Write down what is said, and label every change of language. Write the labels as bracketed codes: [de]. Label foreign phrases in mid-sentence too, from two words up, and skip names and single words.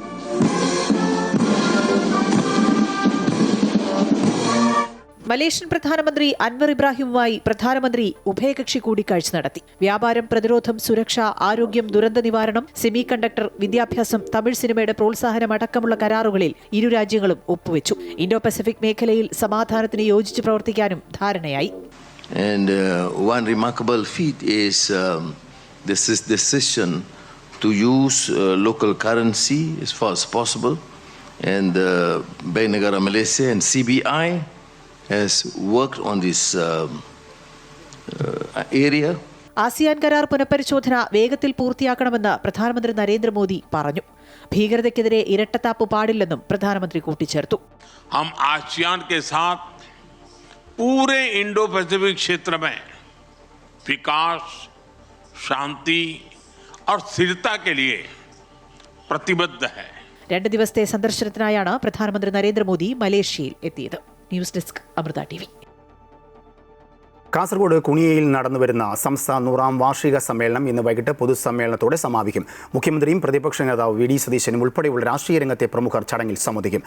[ml] മലേഷ്യൻ പ്രധാനമന്ത്രി അൻവർ ഇബ്രാഹിമുമായി പ്രധാനമന്ത്രി ഉഭയകക്ഷി കൂടിക്കാഴ്ച നടത്തി. വ്യാപാരം, പ്രതിരോധം, സുരക്ഷ, ആരോഗ്യം, ദുരന്ത നിവാരണം, സെമി കണ്ടക്ടർ, വിദ്യാഭ്യാസം, തമിഴ് സിനിമയുടെ പ്രോത്സാഹനം അടക്കമുള്ള കരാറുകളിൽ ഇരു രാജ്യങ്ങളും ഒപ്പുവെച്ചു. ഇൻഡോ പസഫിക് മേഖലയിൽ സമാധാനത്തിന് യോജിച്ച് പ്രവർത്തിക്കാനും ധാരണയായി. [en] And one remarkable feat is this decision to use local currency as far as possible, and Bank Negara Malaysia and CBI has worked on this area. [ml] ആസിയാൻ കരാർ പുനഃപരിശോധന വേഗത്തിൽ പൂർത്തിയാക്കണമെന്ന് പ്രധാനമന്ത്രി നരേന്ദ്രമോദി പറഞ്ഞു. ഭീകരതയ്ക്കെതിരെ ഇരട്ടത്താപ്പ് പാടില്ലെന്നും പ്രധാനമന്ത്രി കൂട്ടിച്ചേർത്തു. [hi] हम आसियान के साथ पूरे इंडो पैसिफिक क्षेत्र में विकास, शांति और स्थिरता के लिए प्रतिबद्ध है. [ml] 2 ദിവസത്തെ സന്ദർശനത്തിനായാണ് പ്രധാനമന്ത്രി നരേന്ദ്രമോദി മലേഷ്യയിൽ എത്തിയത്. ന്യൂസ് ഡെസ്ക് അമൃത TV. കാസർഗോഡ് കുണിയയിൽ നടന്നുവരുന്ന സംസ്ഥാന 100ാം വാർഷിക സമ്മേളനം ഇന്ന് വൈകിട്ട് പൊതുസമ്മേളനത്തോടെ സമാപിക്കും. മുഖ്യമന്ത്രിയും പ്രതിപക്ഷ നേതാവ് VD സതീശനും ഉൾപ്പെടെയുള്ള രാഷ്ട്രീയ രംഗത്തെ പ്രമുഖർ ചടങ്ങിൽ സംബന്ധിക്കും.